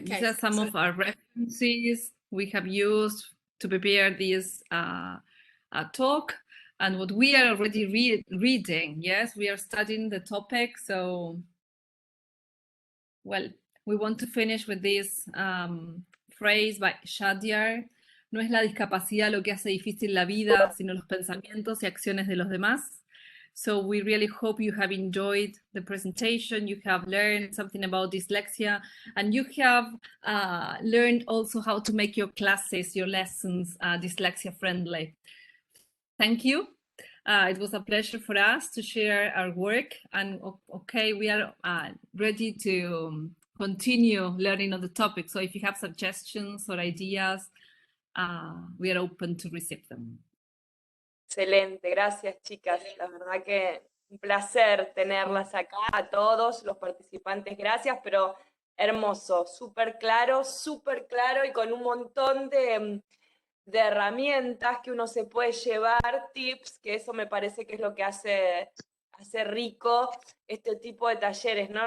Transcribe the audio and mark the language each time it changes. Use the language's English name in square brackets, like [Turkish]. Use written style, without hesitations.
[English] these are some of our references we have used to prepare this talk, and what we are already reading. Yes, we are studying the topic, so, well, we want to finish with this phrase by Shadyar. [Spanish] No es la discapacidad lo que hace difícil la vida, sino los pensamientos y acciones de los demás. [English] So we really hope you have enjoyed the presentation, you have learned something about dyslexia, and you have learned also how to make your classes, your lessons dyslexia friendly. Thank you. It was a pleasure for us to share our work, and okay, we are ready to continue learning on the topic. So if you have suggestions or ideas, we are open to receive them. [Spanish] Excelente, gracias chicas. La verdad que un placer tenerlas acá, a todos los participantes, gracias, pero hermoso, súper claro y con un montón de herramientas que uno se puede llevar, tips, que eso me parece que es lo que hace rico este tipo de talleres, ¿no?